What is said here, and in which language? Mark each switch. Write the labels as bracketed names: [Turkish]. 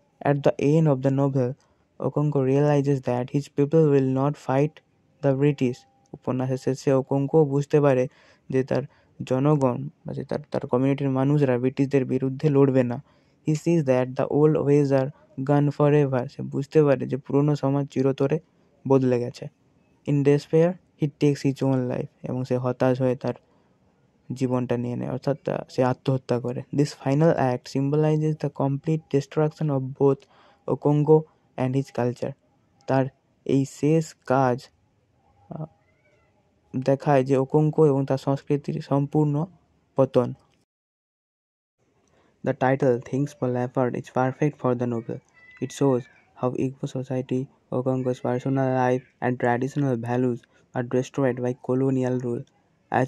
[English] At the end of the novel, Okonko realizes that his people will not fight the British. [Bangla] উপন্যাসের শেষে ওকোঙ্কো বুঝতে পারে যে তার জনগণ বা যে তার কমিউনিটির মানুষরা ব্রিটিশদের বিরুদ্ধে লড়বে না। [English] He sees that the old ways are gone forever. [Bangla] সে বুঝতে পারে যে পুরনো সমাজ চিরতরে বদলে গেছে। [English] In despair, he takes his own life. [Bangla] এবং সে হতাশ হয়ে তার জীবনটা নিয়ে নেয়, অর্থাৎ সে আত্মহত্যা করে। [English] This final act symbolizes the complete destruction of both Okonko and his culture. [Bangla] তার এই শেষ কাজ দেখায় যে ওকোঙ্কো এবং তার সংস্কৃতির সম্পূর্ণ পতন। [English] The title "Things Fall Apart" is perfect for the novel. It shows how Igbo society, Okonko's personal life, and traditional values are destroyed by colonial rule. Achebe uses this title to highlight the deep changes